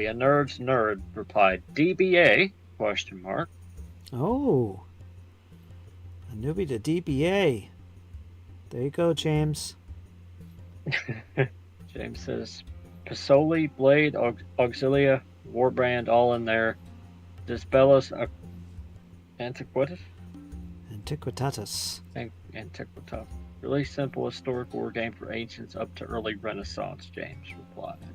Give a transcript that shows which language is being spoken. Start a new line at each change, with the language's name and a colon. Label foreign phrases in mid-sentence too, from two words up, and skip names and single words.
English: A nerd's nerd replied, DBA, question mark. Oh. A newbie to DBA. There you go, James. James says, Pasoli, Blade, Auxilia, Warbrand, all in there. Disbellus, Antiquitas? Antiquitatis. Antiquitas. Really simple historic war game for ancients up to early Renaissance, James replied.